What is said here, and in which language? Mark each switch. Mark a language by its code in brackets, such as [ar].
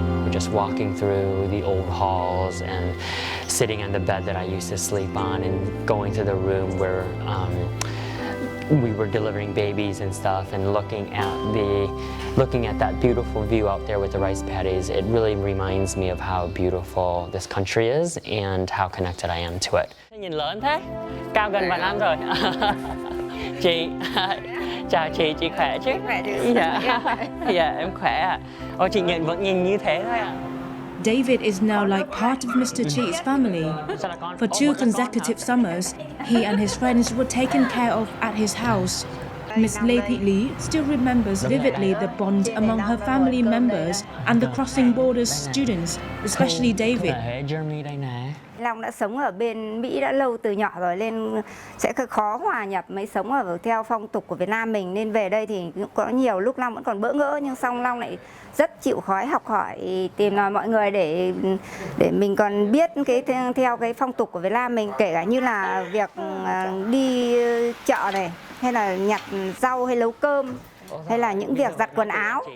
[en] Just walking through the old halls and sitting on the bed that I used to sleep on and going to the room where we were delivering babies and stuff and looking at that beautiful view out there with the rice paddies. It really reminds me of how beautiful this country is and how connected I am to it. [vi] Nhìn lớn thế, cao gần vài năm rồi. Chị, chào chị khỏe chứ? Khỏe chứ? Dạ, em khỏe ạ. Chị vẫn nhìn như thế thôi ạ. [en] David is now like part of Mr. Chi's family. For 2 consecutive summers, he and his friends were taken care of at his house. Miss Lê Thị Lý still remembers vividly the bond among her family members and the crossing borders students, especially David. [vi] Germany đây nè. Long đã sống ở bên Mỹ đã lâu từ nhỏ rồi nên sẽ khó hòa nhập mới sống ở theo phong tục của Việt Nam mình, nên về đây thì có nhiều lúc Long vẫn còn bỡ ngỡ, nhưng xong Long lại rất chịu khó học hỏi, tìm nói mọi người để mình còn biết theo cái phong tục của Việt Nam mình, kể cả như là việc đi chợ này, hay là nhặt rau hay nấu cơm, hay là những việc giặt quần áo.